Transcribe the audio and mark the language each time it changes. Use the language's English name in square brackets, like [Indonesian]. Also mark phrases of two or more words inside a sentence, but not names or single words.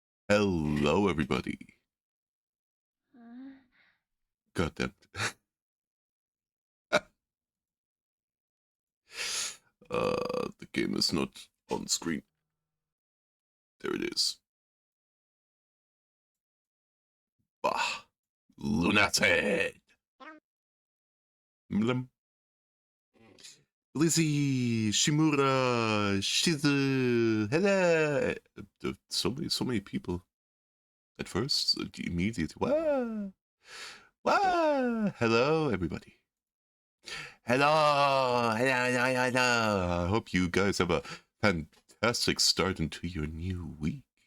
[English] Hello, everybody. God damn it. The game is not on screen. There it is. Bah. Lunacid. Mlem. Lizzie, Shimura, Shizu, hello. So many people. At first, immediately, wow. Wow. Hello, everybody. Hello. I hope you guys have a fantastic start into your new week.